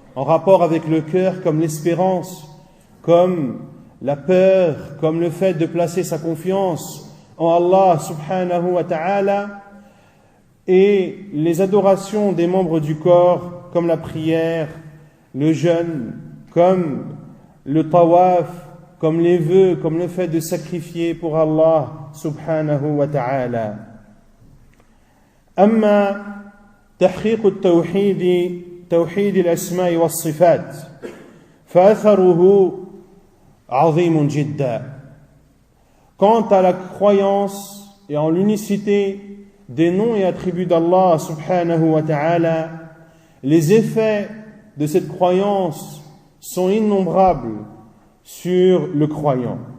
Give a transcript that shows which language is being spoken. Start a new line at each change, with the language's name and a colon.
French: En rapport avec le cœur comme l'espérance, comme la peur, comme le fait de placer sa confiance en Allah subhanahu wa ta'ala, et les adorations des membres du corps comme la prière, le jeûne, comme le tawaf, comme les vœux, comme le fait de sacrifier pour Allah subhanahu wa ta'ala.
Arabic: أما تحقيق التوحيد توحيد الأسماء والصفات فأثره عظيم جدا.
French: Quant à la croyance et en l'unicité des noms et attributs d'Allah subhanahu wa ta'ala, les effets de cette croyance sont innombrables sur le croyant.